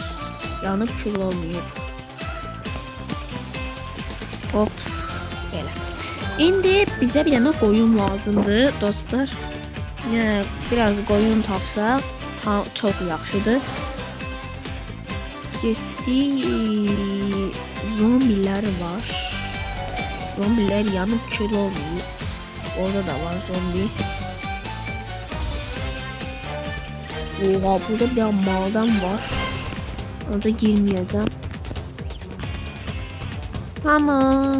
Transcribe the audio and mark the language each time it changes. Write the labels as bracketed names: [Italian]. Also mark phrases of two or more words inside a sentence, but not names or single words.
[Turkish] Yanıb kül olmuyor. Hop, belə. [Azerbaijani] İndi bizə bir dənə qoyun lazımdır dostlar. Yəni biraz qoyun tapsaq çox yaxşıdır. Getdi, zombiləri var. [Turkish] Zombiler yanıp kül olmuyor. [Azerbaijani] Orada da var zombi. [Turkish] Oha, burada bir tane maden var. Orada girmeyeceğim. Tamam.